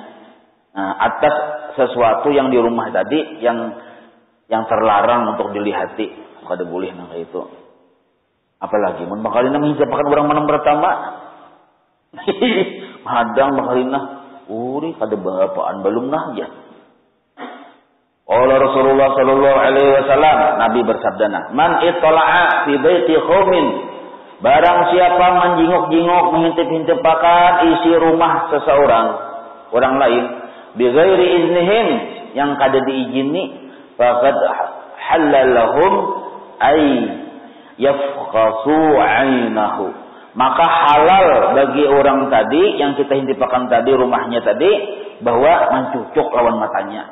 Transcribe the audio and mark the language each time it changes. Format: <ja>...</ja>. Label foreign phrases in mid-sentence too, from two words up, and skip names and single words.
<bjn>Nah, atas sesuatu yang di rumah tadi yang terlarang untuk dilihati, kada boleh nang itu. Apalagi mun bakalina menghijabkan orang menang pertama. Hadang bakalina, uri kada bapaan belum nah ya.</bjn> <ar>قال رسول الله صلى الله عليه وسلم,</ar> <id>Nabi bersabda,</id> <ar>"من اطلع في بيت قوم."</ar> <bjn>Barang siapa menjinguk-jinguk, mengintip-intipakan isi rumah seseorang, orang lain,</bjn> <ar>بغير إذنهم,</ar> <bjn>yang kada diizini,</bjn> <ar>فقد حل لهم أن يفقئوا عينه,</ar> <bjn>maka halal bagi orang tadi yang kita intipakan tadi rumahnya tadi bahwa mencucuk lawan matanya.</bjn>